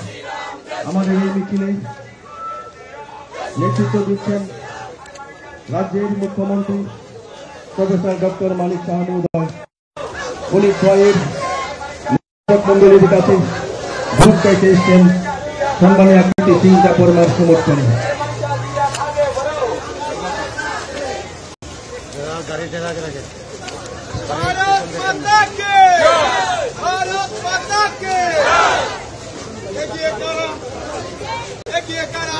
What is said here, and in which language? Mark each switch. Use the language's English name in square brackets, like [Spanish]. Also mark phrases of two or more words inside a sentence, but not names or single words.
[Bangla] আমাদের এই মিছিলে নেতৃত্ব দিচ্ছেন রাজ্যের মুখ্যমন্ত্রী প্রফেসর ডক্টর মানিক শাহ মহোদয়। উনি প্রায় মন্ডলীর কাছে ভোট চাইতে এসছেন সম্মানীয় প্রীতি সিং দেববর্মার সমর্থনে। [Hindi] भारत माता के भारत माता के एक करा